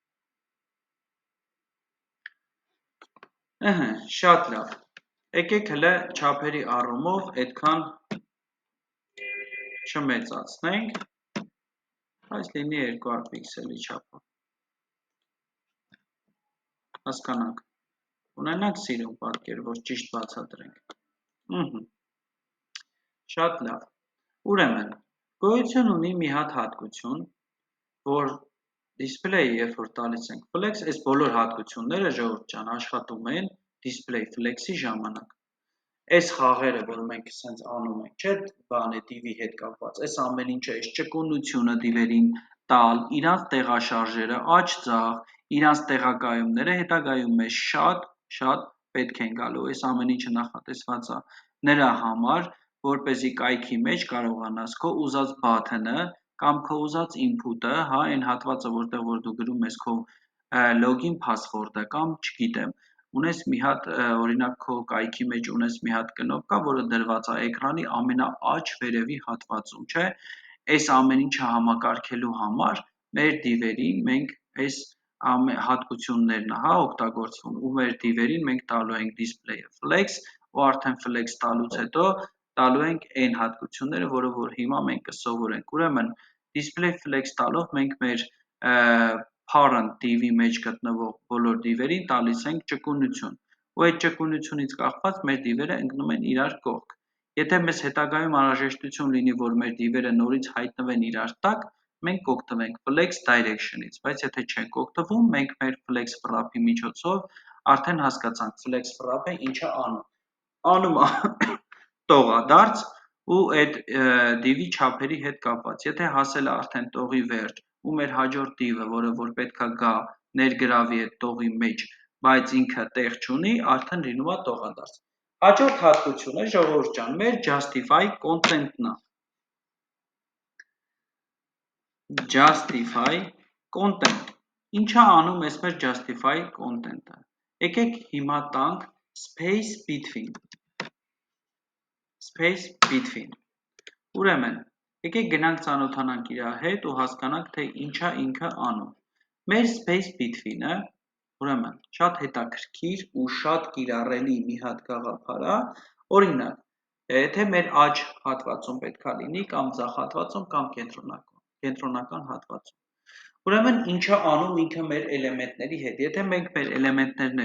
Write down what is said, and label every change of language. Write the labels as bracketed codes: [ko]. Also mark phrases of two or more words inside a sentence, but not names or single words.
[hy] շատ լավ, եկեք հլը չափերի առումով այդքան չմեծացնենք, այս լինի 200 պիքսելի չափը, հասկանանք, ունենանք սիրուն պատկեր, որ ճիշտ բացատրենք, շատ լավ, ուրեմն, գոյություն ունի մի հատ հատկություն, որ display-ը երբ որ տալիս ենք flex, այս բոլոր հատկությունները ժողովուրդ ջան աշխատում են [en] display flex-ի [hy] ժամանակ, այս խաղերը, որ մենք սենց անում ենք, չէ, բան է դիվի հետ կապված, այս ամեն ինչը, այս ճկունությունը դիվերին տալ, իրանց տեղաշարժերը, աջ ձախ, իրանց տեղակայումները հետագայում մեզ շատ պետք են գալու, այս ամեն ինչը նախատեսված է նրա համար, որպեսզի կայքի մեջ կարողանաս քո ուզած բաթենը կամ քո ուզած input-ը, հա, այն հատվածը, որտեղ որ դու գրում ես քո [en] login password-ը [hy] կամ չգիտեմ, ունես մի հատ, օրինակ քո կայքի մեջ ունես մի հատ կնոպկա, որը դրված է էկրանի ամենաաջ վերևի հատվածում, չէ, այս ամեն ինչը համակարգելու համար մեր դիվերին մենք այս հատկություններն հա օգտագործվում ու մեր դիվերին մենք տալու ենք display-ը flex ու արդեն flex տալուց հետո տալու ենք այն հատկությունները, որը որ հիմա մենք կսովորենք, ուրեմն [en] display flex [hy] տալով մենք մեր [en] parent div-ի [hy] մեջ գտնվող բոլոր դիվերին տալիս ենք ճկունություն ու այդ ճկունությունից կախված մեր դիվերը ընկնում են իրար կողք, եթե մեզ հետագայում անհրաժեշտություն լինի, որ մեր դիվերը նորից հայտնվեն իրար տակ, մենք կօգտվենք [en] flex direction-ից, [hy] բայց եթե չենք օգտվում, մենք մեր flex վռապի միջոցով արդեն հասկացանք flex վռապը ինչը անում է տողադարձ ու այդ դիվի չափերի հետ կապված, եթե հասել է արդեն տողի վերջ ու մեր հաջորդ դիվը, որը որ պետք է գա ներգրավի այդ տողի մեջ, բայց ինքը տեղ չունի, արդեն լինում է տողադարձ, հաջորդ հատկությունը ժողովուրդ ջան, մեր [en] justify content-ն [hy] է, [en] justify content, [hy] Ինչա անում ես մեր [en] justify content-ը։ [hy] Եկեք հիմա տանք space between։ Ուրեմն, եկեք գնանք ծանոթանանք իր հետ ու հասկանանք, թե ինչա ինքը անում։ Մեր [en] space between-ը, [hy] ուրեմն, շատ հետաքրքիր ու շատ կիրառելի մի հատ գաղափար է, օրինակ, եթե մեր աջ հատվածում պետքա լինի, կամ ձախ հատվածում, կամ կենտրոնական հատվածում։ Ուրեմն, ինչա անում ինքը մեր էլեմենտների հետ։ Եթե մենք մեր էլեմենտներն